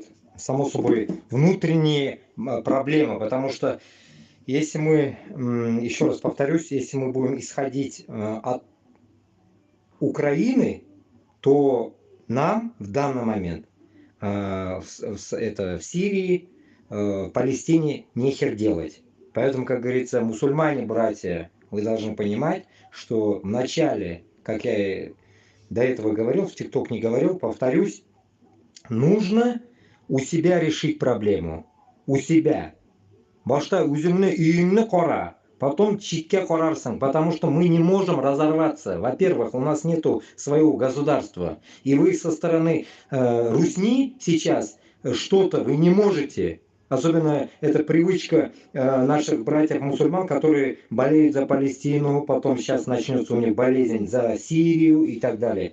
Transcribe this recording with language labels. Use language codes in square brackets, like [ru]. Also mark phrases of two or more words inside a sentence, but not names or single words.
[ru] Само собой, внутренние проблемы, потому что если мы, еще раз повторюсь, если мы будем исходить от Украины, то нам в данный момент в Сирии, Палестине нехер делать. Поэтому, как говорится, мусульмане, братья, вы должны понимать, что вначале, как я до этого говорил, в ТикТок не говорил, повторюсь, нужно у себя решить проблему. У себя. [tt] Башта үзүңнү үйүңнү кора, [ru] потом [tt] читке корарсың, [ru] потому что мы не можем разорваться. Во-первых, у нас нету своего государства. И вы со стороны Русни сейчас что-то вы не можете. Особенно это привычка наших братьев-мусульман, которые болеют за Палестину, потом сейчас начнется у них болезнь за Сирию и так далее.